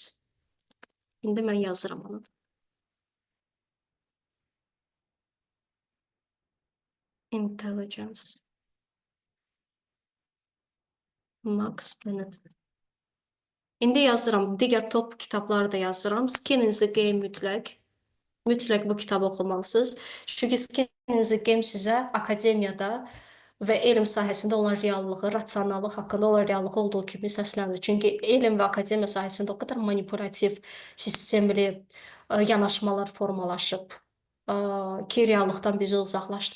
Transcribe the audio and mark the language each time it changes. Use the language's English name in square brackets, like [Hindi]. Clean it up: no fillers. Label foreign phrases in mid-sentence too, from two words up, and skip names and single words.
[Azerbaijani] İndi mən yazıram onu. Intelligence. Max Bennett. İndi yazıram, digər top kitabları da yazıram. Skin in the Game mütləq. Mütləq bu kitabı oxumalısınız. Çünki Skin in the Game sizə akademiyada və elm sahəsində olan reallığı, rasionallıq haqqında olan reallığı olduğu kimi səslənir. Çünki elm və akademiya sahəsində o qədər manipulativ, sistemli yanaşmalar formalaşıb ki, reallıqdan bizi uzaqlaşdırır.